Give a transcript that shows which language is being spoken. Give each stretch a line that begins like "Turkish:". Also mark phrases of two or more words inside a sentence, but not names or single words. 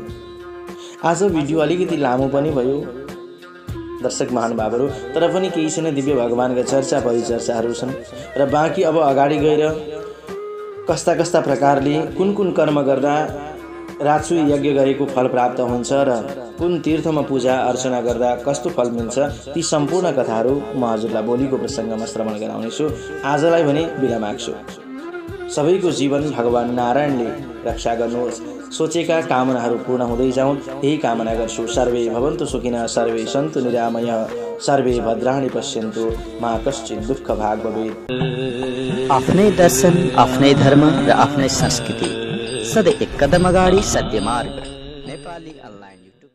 Nepali: आज भिडियो अलिकति लामो पनि भयो दर्शक महानुभावहरू, तर पनि केही छैन, दिव्य भगवानका चर्चा परिचर्चाहरू छन् र बाँकी अब अगाडि गएर कस्ता कस्ता प्रकारले कुन कुन कर्म गर्दा राजसु यज्ञ गरेको फल प्राप्त हुन्छ र कुन तीर्थमा पूजा अर्चना गर्दा कस्तो फल मिल्छ, ती सम्पूर्ण कथाहरू म हजुरलाई भोलिको प्रसङ्गमा श्रवण गराउनेछु। आजलाई भने बिदा माग्छु। सबैको जीवन भगवान नारायणले रक्षा गर्नुहोस्। सोचेका कामनाहरू पूर्ण हुँदै जाउन्, यही कामना गर्छु।
Sanskrit: सर्वे भवन्तु सुखिनः, सर्वे सन्तु निरामयः, सर्वे भद्राणि पश्यन्तु, मा कश्चित् दुःख भाग भवेत्।
Nepali: आफ्नै दर्शन, आफ्नै धर्म र आफ्नै संस्कृति, सधैँ एक कदम अगाडि सत्य मार्ग। नेपाली अनलाइन।